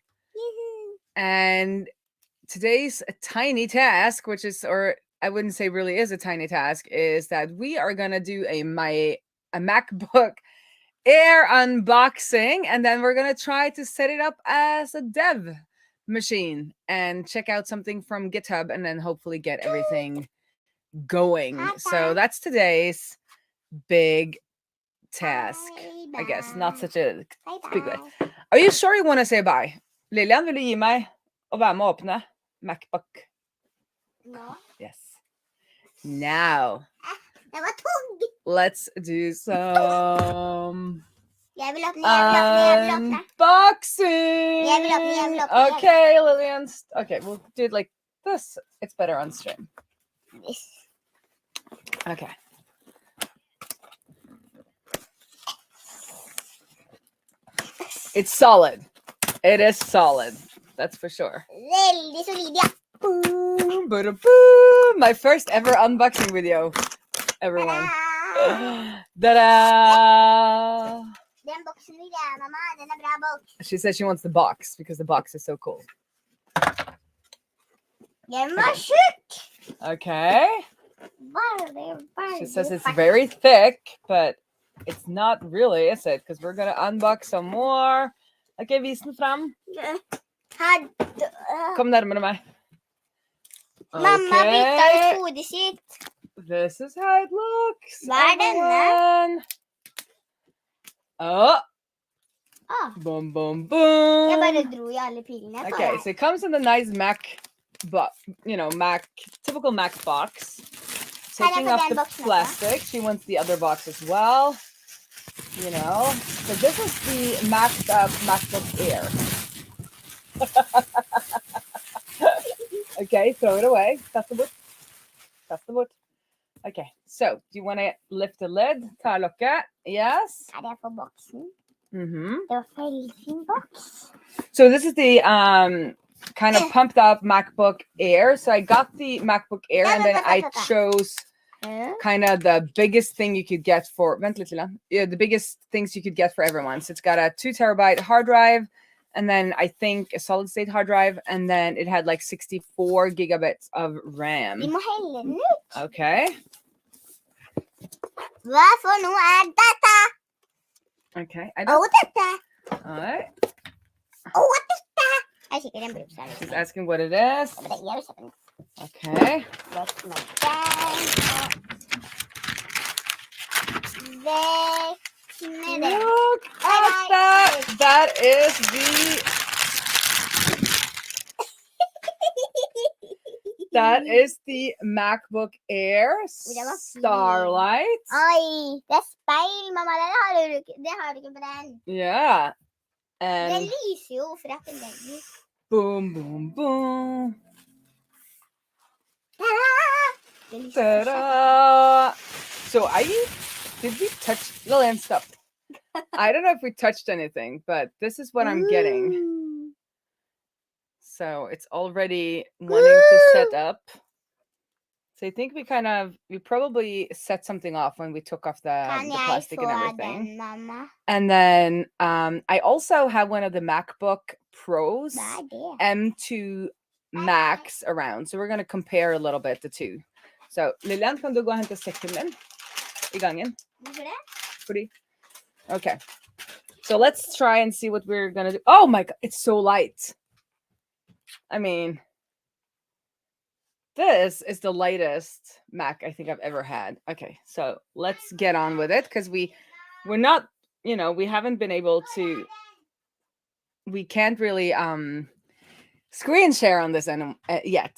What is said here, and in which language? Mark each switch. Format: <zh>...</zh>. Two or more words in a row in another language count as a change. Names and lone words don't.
<en>And today's tiny task, which is, or I wouldn't say really is a tiny task, is that we are going to do a MacBook Air unboxing, and then we're going to try to set it up as a dev machine and check out something from GitHub and then hopefully get everything going. So that's today's big task, I guess. Not such a big way. Are you sure you want to say bye?</en> <no>Lillian, vil du gi meg å være med å åpne MacBook?</no> <en>No. Yes. Now,</en> <no>Det var tung.</no> <en>let's do some</en> <no>Jeg vil åpne.</no> <en>unboxing.</en> <no>Jeg vil åpne.</no> <en>Okay, Lillian. Okay, we'll do it like this. It's better on stream. Okay. It's solid. It is solid. That's for sure.</en> <no>Veldig solid, ja.</no> <en>Boom, boom. My first ever unboxing video, everyone. Ta-da!</en> <no>Den boksen vil jeg, mamma. Den bra boks.</no> <en>She says she wants the box because the box is so cool.</en> <no>Den var tjukk.</no> <en>Okay.</en> <no>Veldig</no> <en>She says it's very thick, but it's not really, is it? Because we're going to unbox some more.</en> <no>Okay, vis den fram. Kom nærmere meg. Mamma bytta ut hodet sitt.</no> <en>This is how it looks.</en> <no>Hva denne?</no> <en>Oh. Boom, boom, boom.</en> <no>Jeg bare dro I alle pilene på</no> <en>Okay, so it comes in the nice Mac, typical Mac box. Taking off the plastic. She wants the other box as well. So this is the MacBook Air. Okay, throw it away. That's the wood. Okay, so do you want to lift the lid?</en> <no>Ta lokket. Yes. Det for boksen? Mm-hmm. Det var veldig fin boks.</no> <en>So this is the kind of pumped up MacBook Air. So I got the MacBook Air and then I chose kind of the biggest thing you could get for the biggest things you could get for everyone. So it's got a 2 terabyte hard drive, and then I think a solid state hard drive, and then it had like 64 gigabytes of RAM.</en> <no>Vi må helle den ut.</no> <en>Okay.</en> <no>Hva for noe dette?</no> <en>Okay.</en> <no>Dette.</no> <en>All right.</en> <no>Dette. Jeg sikkert en bruk.</no> <en>She's asking what it is.</en> <no>Jeg vil kjøpe den.</no> <en>Okay.</en> <no>Vekk med den. Vekk med den.</no> <en>Look at that. That is the MacBook Air Starlight.</en> <no>Oi, det speil, mamma. Det har du ikke på den.</no> <en>Yeah.</en> <no>Den</no> <en>And</en> <no>lyser jo for at den legger.</no> <en>boom, boom, boom.</en> <no>Den lyser.</no> <en>Ta-da! So did we touch Lillian? Stop. I don't know if we touched anything, but this is what I'm getting. So it's already wanting to set up. So I think we probably set something off when we took off the plastic and everything.</en> <no>Den, mamma?</no> <en>And then I also have one of the MacBook Pros</en> <no>Hva det?</no> <en>M2 Max around. So we're going to compare a little bit the two.</en> <no>So Lillian, kan du gå og hente sekken din I gangen? Hvorfor det? Fordi.</no> <en>Okay. So let's try and see what we're going to do. Oh my God, it's so light. I mean, this is the lightest Mac I think I've ever had. Okay, so let's get on with it because we're not, we haven't been able to, we can't really screen share on this yet.</en>